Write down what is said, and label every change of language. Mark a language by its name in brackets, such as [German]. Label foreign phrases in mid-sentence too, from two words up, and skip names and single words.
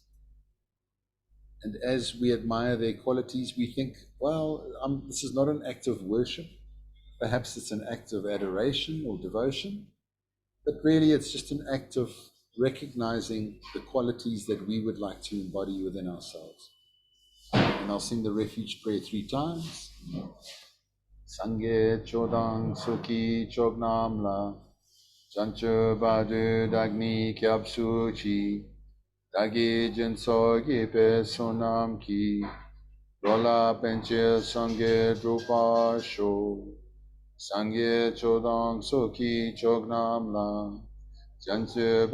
[English] And as we admire their qualities, we think, well, this is not an act of worship. Perhaps it's an act of adoration or devotion. But really, it's just an act of recognizing the qualities that we would like to embody within ourselves. And I'll sing the refuge prayer 3 times. [Tibetan] སངས་རྒྱས་ཆོས་དང་ཚོགས་ཀྱི་མཆོག་རྣམས་ལ། བྱང་ཆུབ་བར་དུ་བདག་ནི་སྐྱབས་སུ་མཆི། བདག་གིས་སྦྱིན་སོགས་བགྱིས་པའི་བསོད་ནམས་ཀྱིས འགྲོ་ལ་ཕན་ཕྱིར་སངས་རྒྱས་འགྲུབ་པར་ཤོག། སངས་རྒྱས་ཆོས་དང་ཚོགས་ཀྱི་མཆོག་རྣམས་ལ། བྱང་ཆུབ